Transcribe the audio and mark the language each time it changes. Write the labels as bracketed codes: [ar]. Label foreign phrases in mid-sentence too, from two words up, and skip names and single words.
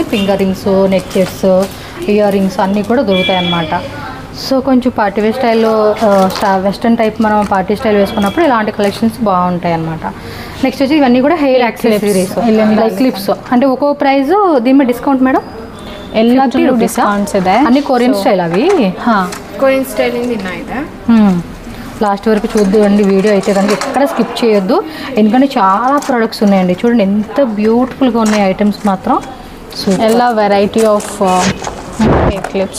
[en] finger rings, neck sets, ear rings [te] అన్నీ కూడా దొరుకుతాయి అన్నమాట. సో కొంచెం [en] partywear style western type [te] మనం [en] party style [te] వేసుకున్నప్పుడు ఇలాంటి కలెక్షన్స్ బాగుంటాయి అన్నమాట. నెక్స్ట్ వచ్చి ఇవన్నీ కూడా [en] hair accessories, clips. [te] అంటే ఒక్కో ప్రైస్ దీని మీద [en] discount madam? [kn] ಎಲ್ಲ ಡಿಸ್ಕೌಂಟ್ಸ್ ಇದೆ. [te] అన్ని [en] Korean style [te] అవి. [en] Korean style ಇದೆ. [te] లాస్ట్ వరకు చూద్దామండి వీడియో అయితే కనుక ఎక్కడ స్కిప్ చేయొద్దు, ఎందుకంటే చాలా ప్రొడక్ట్స్ ఉన్నాయండి. చూడండి ఎంత బ్యూటిఫుల్గా ఉన్నాయి ఐటమ్స్ మాత్రం. సో [en] ಎಲ್ಲ variety of hair clips.